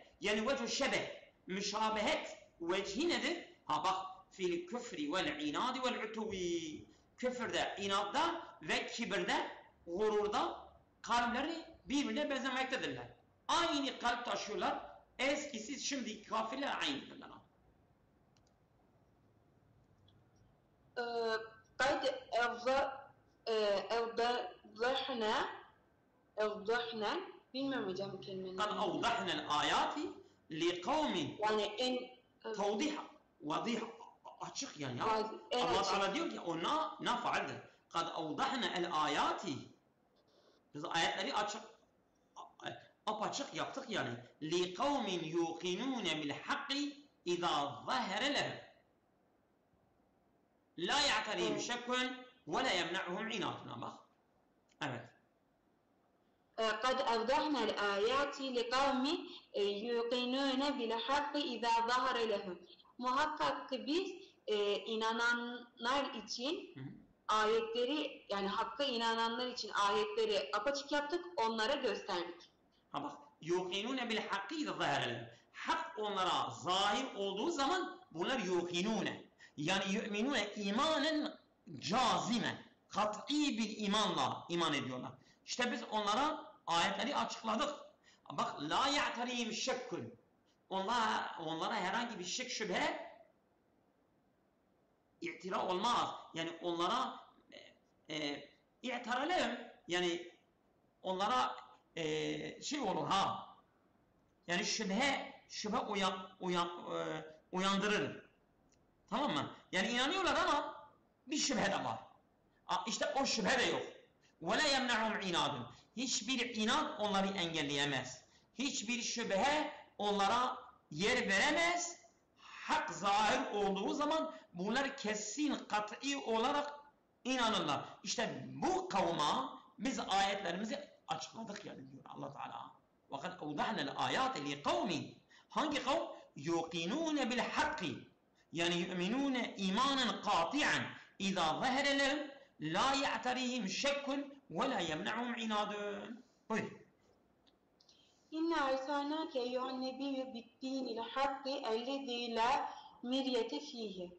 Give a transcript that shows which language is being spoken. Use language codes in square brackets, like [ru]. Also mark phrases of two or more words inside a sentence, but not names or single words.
[tr] Yani vecih şebeh, müşabehet vecihi nedir? [ar] Bak في الكفر والعناد والعتو. [tr] Küfürde, inatta ve kibirde, gururda kalpleri birbirine benzemektedirler. Aynı kalp taşıyorlar eskisiz şimdi kafirler aynıdırlar. [ar] قد أوضحنا [tr] bilmiyorum hocam bu kelimenin. [ar] قد أوضحنا الآيات لقوم [tr] Yani en [ar] توضيح وضيح [tr] açık yani ya. Allah açık. Teala diyor ki o ne faalde? [ar] قد أوضحنا الآيات [tr] biz ayetleri apaçık yaptık yani. [ar] لِقَوْمٍ يُوقِنُونَ بِالْحَقِّ اِذَا ظَهَرَ لَهُمْ لَا يَعْتَرِيهِمْ شَكٌّ وَلَا يَمْنَعُهُمْ عِنَادٌ. [tr] Bak. Evet. [ar] قد أوضحنا الآيات لقوم يوقنون بالحق إذا ظهر لهم. [tr] Muhakkak ki biz inananlar için ayetleri, yani hakka inananlar için ayetleri apaçık yaptık, onlara gösterdik. Ha bak. [ar] يُوقِنُونَ بِالْحَقِّ اِذَا ظَهَرَ لَهُمْ [tr] hak onlara zahir olduğu zaman bunlar yuqinune. [ar] يعني يؤمنون إيمانا جازما. [tr] Kat'i bir imanla iman ediyorlar. İşte biz onlara ayetleri açıkladık. Bak [ar] لا يعتريهم شك. [tr] Onlara herhangi bir şek şüphe i'tira olmaz. Yani onlara i'tiralehum yani onlara şey olur ha. Yani şüphe uyandırır. Tamam mı? Yani inanıyorlar ama bir şüphe de var. İşte o şüphe de yok. [ar] وَلَا يَمْنَعُمْ عِنَادٌ [tr] hiçbir inat onları engelleyemez. Hiçbir şüphe onlara yer veremez. Hak zahir olduğu zaman bunlar kesin, kat'i olarak inanırlar. İşte bu kavma biz ayetlerimizi açıkladık yani diyor Allah Teala. [ar] وَقَدْ اَوْضَحْنَا الْآيَاتِ لِقَوْمٍ [tr] hangi kavm? [ar] يُوقِنُونَ بِالْحَقِّ yani يؤمنون إيمانا قاطعا إذا ظهر لهم لا يعتريهم شك ولا يمنعهم عناد. Buyur. إنا أرسلناك أيها النبي بالدين الحق الذي لا مرية فيه.